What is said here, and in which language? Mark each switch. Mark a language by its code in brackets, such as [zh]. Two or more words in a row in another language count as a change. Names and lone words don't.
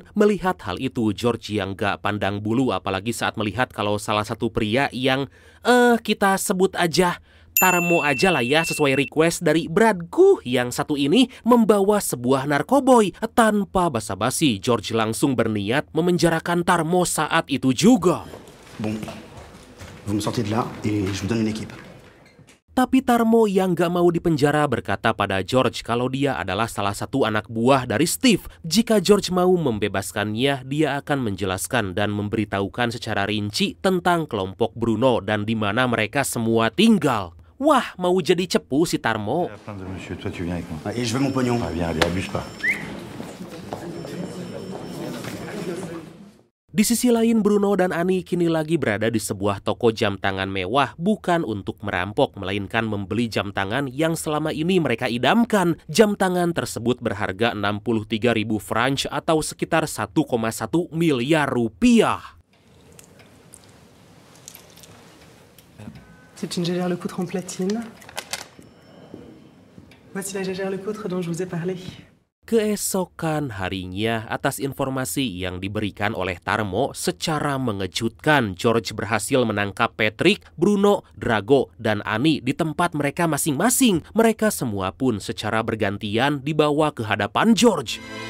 [id] Melihat hal itu, George yang gak pandang bulu apalagi saat melihat kalau salah satu pria yang kita sebut aja Tarmo aja lah ya, sesuai request dari Bradku yang satu ini membawa sebuah narkoboy. Tanpa basa-basi, George langsung berniat memenjarakan Tarmo saat itu juga. [fr] Bon, vous me sortez de là et je vous donne une équipe. [id] Tapi Tarmo yang gak mau dipenjara berkata pada George kalau dia adalah salah satu anak buah dari Steve. Jika George mau membebaskannya, dia akan menjelaskan dan memberitahukan secara rinci tentang kelompok Bruno dan di mana mereka semua tinggal. Wah, mau jadi cepu si Tarmo. [fr] Et je veux mon pognon. [id] Di sisi lain, Bruno dan Annie kini lagi berada di sebuah toko jam tangan mewah, bukan untuk merampok, melainkan membeli jam tangan yang selama ini mereka idamkan. Jam tangan tersebut berharga 63.000 francs atau sekitar 1,1 miliar rupiah. [fr] C'est une Jaeger LeCoultre en platine. Voici la Jaeger LeCoultre dont je vous ai parlé. [id] Keesokan harinya, atas informasi yang diberikan oleh Tarmo, secara mengejutkan George berhasil menangkap Patrick, Bruno, Drago, dan Annie di tempat mereka masing-masing. Mereka semua pun secara bergantian dibawa ke hadapan George.